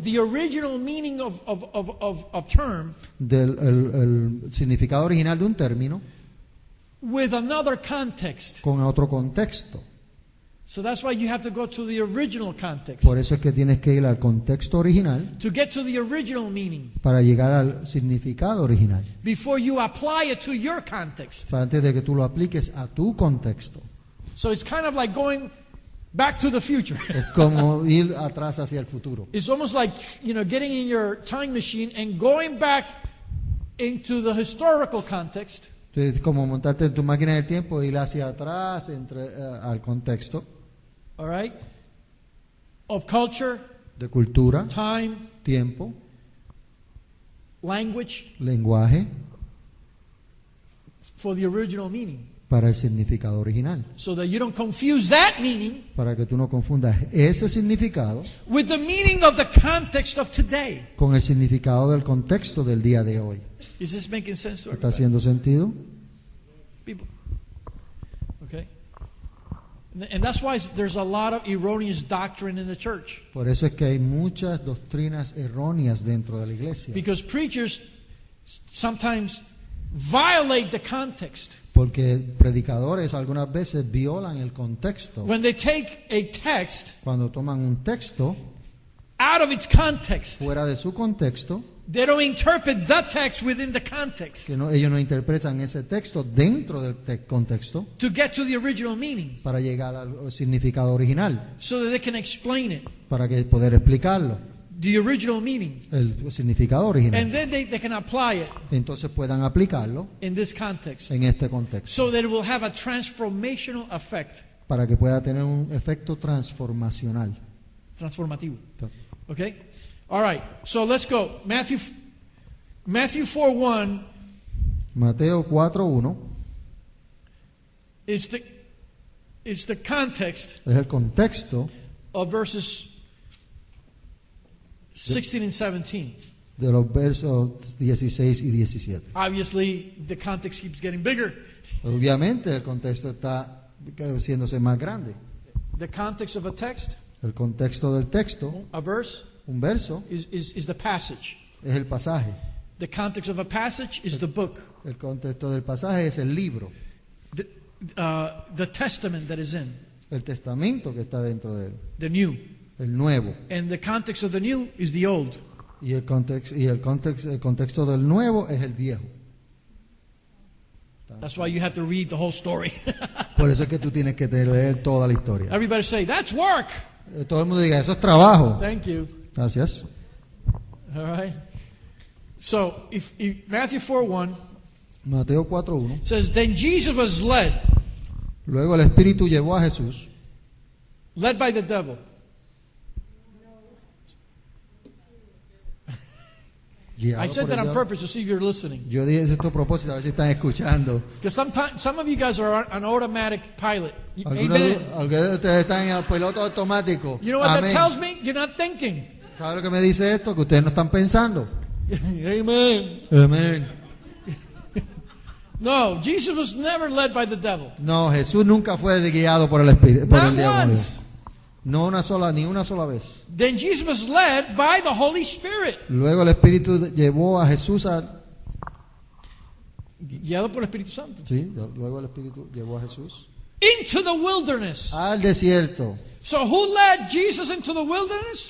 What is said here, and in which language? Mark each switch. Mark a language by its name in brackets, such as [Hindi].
[English] the original meaning of term [Spanish] el significado original de un término [English] with another context. [Spanish] con otro contexto. [English] So that's why you have to go to the original context. [Spanish] Por eso es que tienes que ir al contexto original [English] To get to the original meaning [Spanish] para llegar al significado original, [English] before you apply it to your context. [Spanish] antes de que tú lo apliques a tu contexto. [English] So it's kind of like going back to the future. [Spanish] Es como ir atrás hacia el futuro. [English] It's almost like, getting in your time machine and going back into the historical context [Spanish] Entonces, es como montarte en tu máquina del tiempo e ir hacia atrás al contexto [English] all right, of culture, [Spanish] de cultura, [English] time, [Spanish] tiempo, [English] language, [Spanish] lenguaje, [English] for the original meaning. [Spanish] para el significado original. [English] So that you don't confuse that meaning [Spanish] Para que tú no confundas ese significado [English] with the meaning of the context of today. [Spanish] con el significado del contexto del día de hoy. [English] Is this making sense to [Spanish] ¿Está [English] everybody? [Spanish] haciendo sentido? [English] People. Okay. And that's why there's a lot of erroneous doctrine in the church. [Spanish] Por eso es que hay muchas doctrinas erróneas dentro de la iglesia. [English] Because preachers sometimes violate the context. [Spanish] Porque predicadores algunas veces violan el contexto. [English] When they take a text [Spanish] Cuando toman un texto [English] out of its context, [Spanish] fuera de su contexto, [English] they don't interpret the text within the context [Spanish] que ellos no interpretan ese texto dentro del contexto [English] to get to the original meaning [Spanish] para llegar al significado original, [English] so that they can explain it, [Spanish] para que poder explicarlo, [English] the original meaning. [Spanish] el significado original. [English] And then they can apply it [Spanish] Entonces puedan aplicarlo [English] in this context [Spanish] en este contexto, [English] so that it will have a transformational effect. [Spanish] para que pueda tener un efecto transformacional. [English] Transformativo. Okay? All right. So let's go. Matthew 4:1 [Spanish] Mateo 4:1 [English] is the context [Spanish] es el contexto [English] of verses 16 and 17. [Spanish] de los versos 16 y 17. [English] Obviously, the context keeps getting bigger. [Spanish] Obviamente el contexto está haciéndose más grande. [English] The context of a text, [Spanish] El contexto del texto, [English] a verse, [Spanish] un verso, [English] is the passage. [Spanish] es el pasaje. [English] The context of a passage is the book, [Spanish] El contexto del pasaje es el libro, [English] the testament that is in, [Spanish] el testamento que está dentro de él, [English] the new. [Spanish] el nuevo. [English] And the context of the new is the old. [Spanish] Y el contexto del nuevo es el viejo. [English] That's why you have to read the whole story. [Spanish] Por eso es que tú tienes que leer toda la historia. [English] Everybody say, that's work. [Spanish] Todo el mundo diga, eso es trabajo. [English] Thank you. [Spanish] Gracias. [English] All right. So, if Matthew 4:1 [Spanish] Mateo 4:1. [English] says, then Jesus was led [Spanish] Luego el Espíritu llevó a Jesús [English] led by the devil. [Spanish] Guiado [English] I said [Spanish] por [English] that [Spanish] el [English] on [Spanish] diablo. [English] purpose to see if you're listening. [Spanish] Yo dije esto a propósito, a ver si están escuchando. [English] Because sometimes some of you guys are an automatic pilot. [Spanish] Algunos [English] Amen. [Spanish] de ustedes están en el piloto automático. [English] You know what that [Spanish] Amén. [English] tells me? You're not thinking. [Spanish] ¿Sabe lo que me dice esto? Que ustedes no están pensando. [English] Amen. [Spanish] Amén. [English] No, Jesus was never led by the devil. [Spanish] No, Jesús nunca fue guiado por el espíritu, por [English] Not [Spanish] el diablo. [English] once. [Spanish] No ni una sola vez. [English] Then Jesus was led by the Holy Spirit. [Spanish] Luego el Espíritu llevó a Jesús a... Guiado por el Espíritu Santo. Sí, luego el Espíritu llevó a Jesús [English] Into the wilderness. [Spanish] al desierto. [English] So who led Jesus into the wilderness?